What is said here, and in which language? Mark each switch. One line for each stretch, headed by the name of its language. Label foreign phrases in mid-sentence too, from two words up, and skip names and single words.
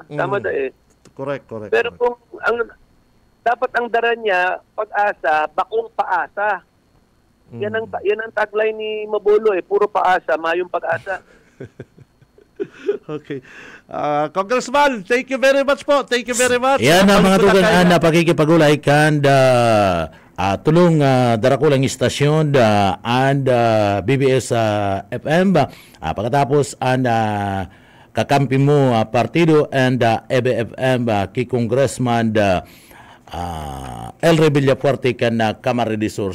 Bikol: Tama na eh.
English: Correct.
Bikol: Pero kung dapat ang dara niya, pag-asa, bakong paasa. Yan ang tagline ni Mabolo eh, puro paasa, mayong pag-asa.
English: Okay. Congressman, thank you very much po. Thank you very much.
Bikol: Yan ang mga tugan na pakikipagulay kan tulong darakulang istasyon and BBS FM. Pagkatapos ang kakampi mo partido and EBFM ki Congressman El Villafuerte kan Camarines Sur.